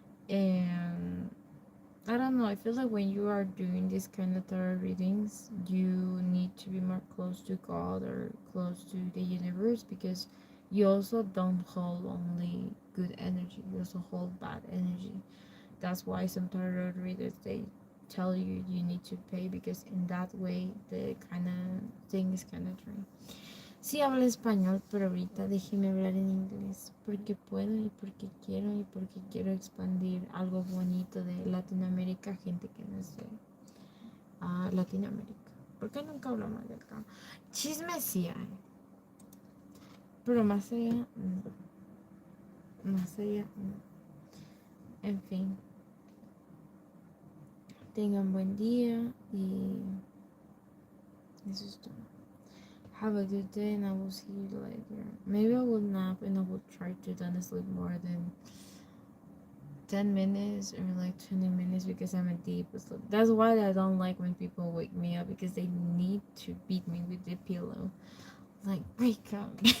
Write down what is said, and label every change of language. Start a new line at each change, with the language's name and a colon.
English: And I don't know, I feel like when you are doing this kind of tarot readings, you need to be more close to God or close to the universe, because you also don't hold only good energy, you also hold bad energy. That's why some tarot readers, they tell you you need to pay, because in that way the kind of thing is kind of true.
Spanish: Sí hablo español, pero ahorita déjeme hablar en inglés, porque puedo y porque quiero expandir algo bonito de Latinoamérica, gente que no es de Latinoamérica. ¿Por qué nunca hablamos de acá? Chisme sí hay, pero más allá, no. Más allá, no. En fin, tengan buen día y eso es todo.
English: Have a good day, and I will see you later. Maybe I will nap and I will try to don't sleep more than 10 minutes or like 20 minutes, because I'm a deep sleep. That's why I don't like when people wake me up, because they need to beat me with the pillow. Like, wake up.